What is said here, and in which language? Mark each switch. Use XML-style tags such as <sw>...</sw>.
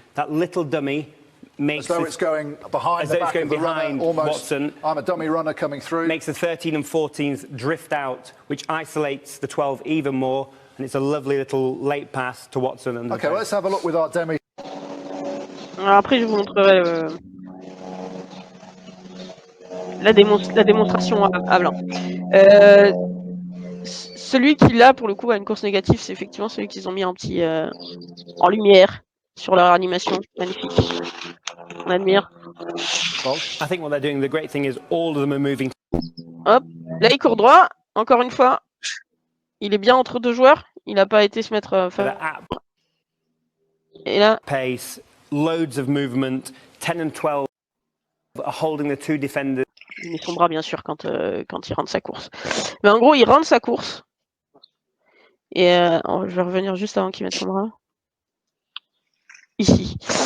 <en>That little dummy makes as though it's going behind the back of the runner, almost. Watson. I'm a dummy runner coming through. Makes the 13 and 14s drift out, which isolates the 12 even more, and it's a lovely little late pass to Watson. And okay, let's have a look with our demi.</en> <fr>Alors après, je vous montrerai la démonstration à blanc. Celui qui là pour le coup a une course négative, c'est effectivement celui qu'ils ont mis en petit en lumière sur leur animation, magnifique. On admire.</fr> <en>I think what they're doing, the great thing is all of them are moving.</en> <fr>Hop, là il court droit. Encore une fois, il est bien entre 2 joueurs. Il n'a pas été se mettre. Et là.</fr> <en>Pace, loads of movement. 10 and 12 are holding the 2 defenders.</en> <fr>Il met son bras bien sûr quand il rentre sa course. Mais en gros, il rentre sa course. Et je vais revenir juste avant qu'il mette son bras. Ici.</fr>